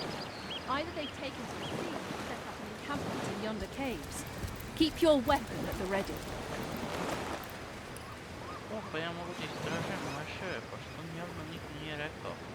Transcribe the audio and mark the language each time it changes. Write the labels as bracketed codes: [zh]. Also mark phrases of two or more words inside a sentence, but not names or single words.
[en] Either they've taken to the sea or set up an encampment in yonder caves. Keep your weapon at the ready. [sr] O, pa ja mogu da istražujem naše, pa što mi javno niko nije rekao.